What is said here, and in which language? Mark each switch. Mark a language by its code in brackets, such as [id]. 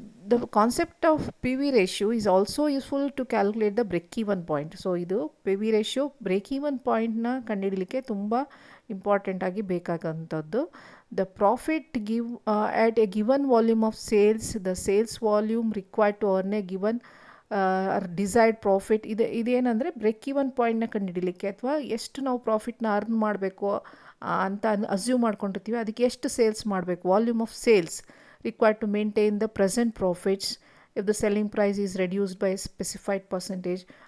[en] The concept of PV ratio is also useful to calculate the break even point. [kn] So ಇದು PV ratio break even ಪಾಯಿಂಟ್ನ ಕಂಡುಹಿಡಲಿಕ್ಕೆ ತುಂಬ important ಆಗಿ ಬೇಕಾದಂಥದ್ದು. [en] The profit at a given volume of sales, the sales volume required to earn a given [kn] desired profit ಇದೇನೆಂದರೆ break even ಪಾಯಿಂಟ್ನ ಕಂಡುಹಿಡಲಿಕ್ಕೆ ಅಥವಾ ಎಷ್ಟು ನಾವು ಪ್ರಾಫಿಟ್ನ earn ಮಾಡಬೇಕು ಅಂತ ಅಸ್ಯೂಮ್ ಮಾಡ್ಕೊಂಡಿರ್ತೀವಿ, ಅದಕ್ಕೆ ಎಷ್ಟು ಸೇಲ್ಸ್ ಮಾಡಬೇಕು, [en] Volume of sales required to maintain the present profits if the selling price is reduced by specified percentage.